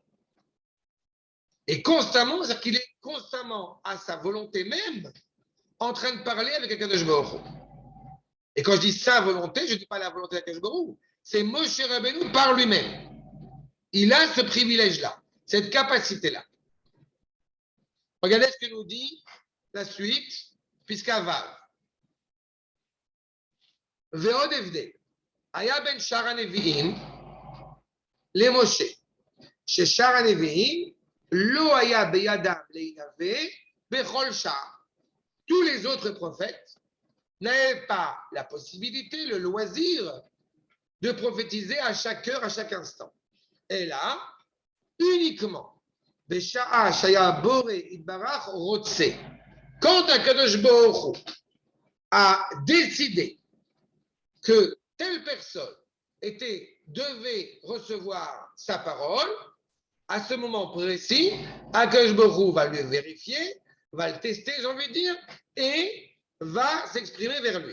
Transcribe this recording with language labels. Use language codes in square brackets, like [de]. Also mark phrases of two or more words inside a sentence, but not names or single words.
[fr] Et constamment, c'est-à-dire qu'il est constamment à sa volonté même en train de parler avec Akadosh Baruch Hu. Et quand je dis sa volonté, je ne dis pas la volonté d'Akadosh Baruch Hu, c'est Moshe Rabbeinu par lui-même. Il a ce privilège-là, cette capacité-là. Regardez ce que nous dit la suite, puisqu'à Vav. [he] ועוד הבדל, היה בין שאר הנביאים למשה, ששאר הנביאים לא היה בידם להנבא בכל שעה. [fr] Tous les autres prophètes n'avaient pas la possibilité, le loisir de prophétiser à chaque heure, à chaque instant. Et là, uniquement [he] בשעה שהיה הבורא יתברך רוצה. [fr] Quand Akadosh Baruch Hu a décidé que telle personne devait recevoir sa parole, à ce moment précis, Akadosh Baruch Hu va le vérifier, va le tester, j'ai envie de dire, et va s'exprimer vers lui.